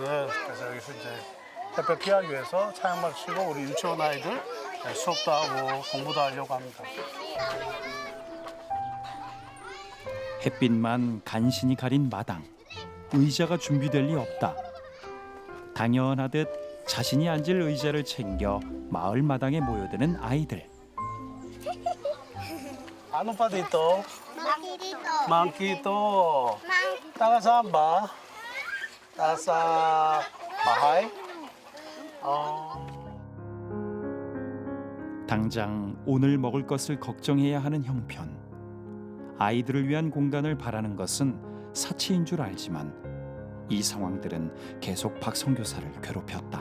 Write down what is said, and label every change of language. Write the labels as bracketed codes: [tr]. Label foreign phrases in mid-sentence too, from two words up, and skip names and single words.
[ko] 그래서 여기서 이제 햇볕 피하기 위해서 차양막 치고 우리 유치원 아이들 수업도 하고 공부도 하려고 합니다. 햇빛만 간신히 가린 마당. 의자가 준비될 리 없다. 당연하듯 자신이 앉을 의자를 챙겨 마을 마당에 모여드는 아이들. [tl] Ano pa dito? Monkey dito. Monkey to. Monkey. Taga saan ba? Taga sa bahay? [ko] 당장 오늘 먹을 것을 걱정해야 하는 형편. 아이들을 위한 공간을 바라는 것은 사치인 줄 알지만 이 상황들은 계속 박 선교사를 괴롭혔다.